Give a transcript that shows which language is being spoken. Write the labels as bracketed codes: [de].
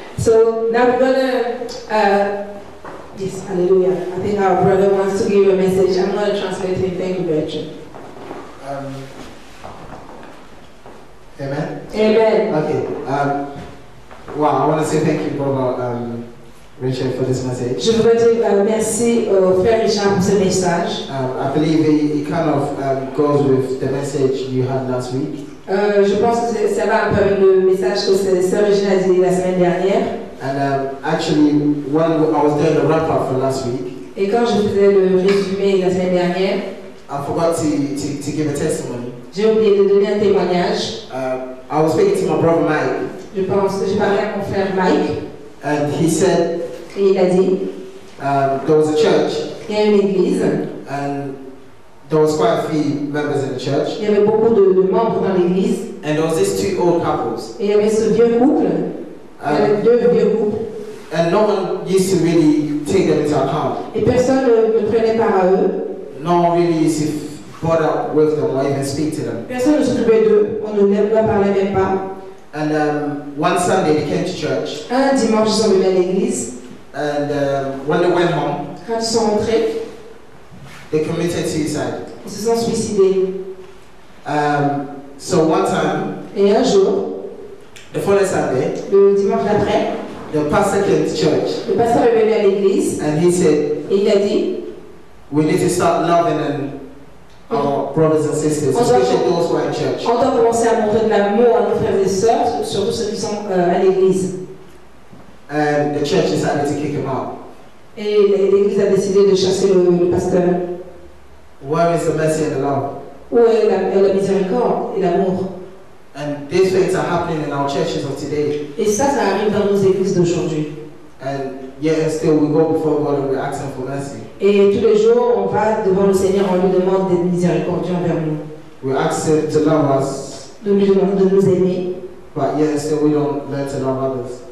[en] So now we're going to, yes, hallelujah. I think our brother wants to give a message. I'm going to translate him. Thank you, Bertrand. Amen. Amen. Okay. Wow, I want to say thank you, Brother Richard, for this message. [fr] Je voudrais dire merci au frère Richard pour ce message. [en] I believe it kind of goes with the message you had last week. [fr] Je pense que ça va un peu avec le message que Sœur Régine a dit la semaine dernière. [en] And actually, when I was doing the wrap-up for last week, [fr] Et quand je faisais le résumé la semaine dernière, [en] I forgot to give a testimony. [fr] j'ai oublié de donner un témoignage. [en] I was speaking to my brother Mike, [fr] J'ai parlé à mon frère Mike, [en] and he said [fr] et il a dit, [en] there was a church, [fr] il y a une église, [en] and there was quite a few members in the church, [fr] il y avait beaucoup de membres dans l'église, [en] and there was these two old couples, [fr] et il y avait ce vieux couple, il y avait deux vieux couples, [en] and no one used to really take them into account. [fr] et personne ne prenait part à eux, [en] No one really used to bother with them or even speak to them. [fr] personne ne s'occupait d'eux, on ne leur parlait même pas. [en] And one Sunday they came to church, [fr] Un dimanche, ils sont venus à l'église, [en] and when they went home, [fr] quand ils sont rentrés, [en] they committed suicide. [fr] ils se sont suicidés. [en] So one time, [fr] Et un jour, [en] the following Sunday, [fr] le dimanche d'après, [en] the pastor came to church, [fr] le pasteur est venu à l'église, [en] and he said, [fr] et il a dit, [en] we need to start loving our brothers and sisters, especially those who are in church. [fr] on doit commencer à montrer de l'amour à nos frères et sœurs, surtout ceux qui sont à l'église. [en] And the church decided to kick him out. [fr] Et l'église a décidé de chasser le pasteur. [en] Where is the mercy and the love? [fr] Où est la miséricorde et l'amour? [en] And these things are happening in our churches of today. [fr] Et ça arrive dans nos églises d'aujourd'hui. [en] And yet and still we go before God and we're asking for mercy. [fr] Et tous les jours, on va devant le Seigneur, on lui demande d'être miséricordieux envers nous. [en] We ask Him to love us, [fr] De lui demander de nous aimer, [en] but yet and still we don't learn to love others.